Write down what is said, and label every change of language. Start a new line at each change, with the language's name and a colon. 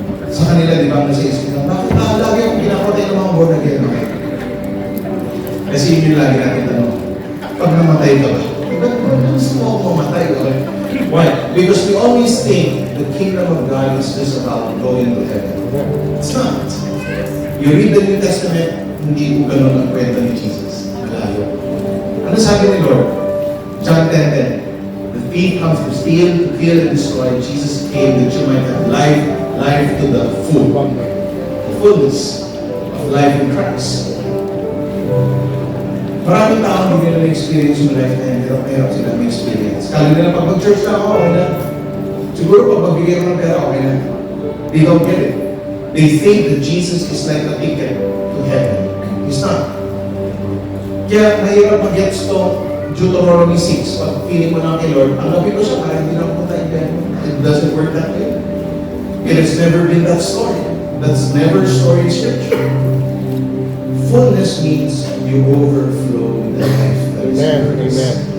Filipino: Sa kanila, di ba, nasa isip na, bakit lagi akong pinapatay ng mga born again? Kasi yun yung lagi natin tanong. Pag namatay ka ba? Ba't gusto mo akong mamatay?
English: Why? Because we always think the kingdom of God is just about going to heaven. It's not. You read the New Testament,
Filipino: hindi ko ganun ang kwento ni Jesus. Malayo. Ano sabi ni Lord? John 10:10.
English: The thief comes to steal, to kill, and destroy. Jesus came that you might have life, life to the full. The fullness of life in Christ.
Filipino: Maraming tao hindi nila na-experience yung life na yun, pero sila may experience. Kala nila pag mag-church na ako, okay na. Siguro pag magbigay ko ng pera, okay na.
English: They don't get it. They think that Jesus is like a ticket to heaven. He's not.
Filipino: Kaya mahirap mag-gets to Deuteronomy 6. Pag feeling mo na kay Lord, ang lapit ko siya, parang hindi na pumunta in.
English: It doesn't work that way. It has never been that story. That's never a story in Scripture. Fullness means you overflow with the life that is in Christ.